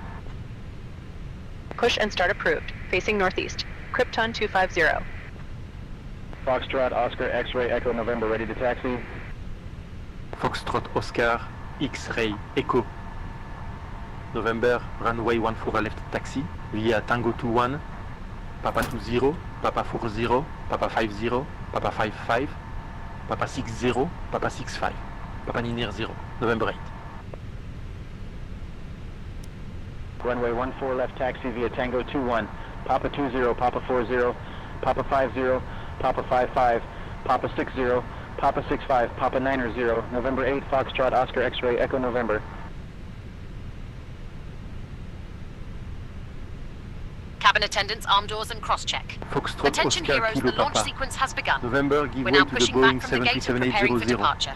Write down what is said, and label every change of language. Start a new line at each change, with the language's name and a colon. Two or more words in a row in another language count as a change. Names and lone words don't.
English: Push and start approved, facing northeast. Krypton 250. Foxtrot, Oscar, X-ray, Echo, November, ready to taxi. Foxtrot Oscar, X-ray, Echo. November, runway 14 left taxi via Tango 21, Papa 20, Papa 40, Papa 50, Papa 55, Papa 60, Papa 65, Papa Niner 0, November 8. Runway 14 left taxi via Tango 21, Papa 20, Papa 40, Papa 50, Papa 55, Papa 60, Papa 65, Papa 90, November 8, Foxtrot, Oscar, X-ray, Echo, November. Cabin attendants, arm doors and cross-check. Foxtrot Attention Oscar, heroes, Kilo the launch Papa. sequence has begun. November, give We're way now to the pushing Boeing back from the gate and preparing for 737-800. departure.